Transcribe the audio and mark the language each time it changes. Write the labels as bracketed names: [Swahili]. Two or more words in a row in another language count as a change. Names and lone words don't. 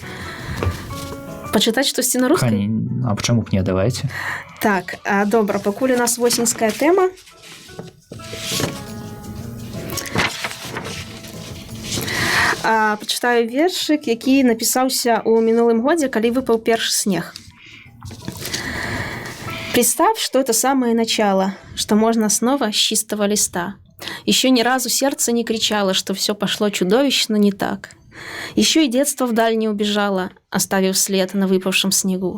[Belarusian] Пачытаць штосьці на рускай? А чаму б не, давайце. Так, добра, пакуль у нас восеньская тэма. Пачытаю вершык, які напісаўся ў мінулым годзе, калі выпаў першы снег. [Russian] Представь, что это самое начало, что можно снова с чистого листа. Еще ни разу сердце не кричало, что все пошло чудовищно не так. Еще и детство вдаль не убежало, оставив след на выпавшем снегу.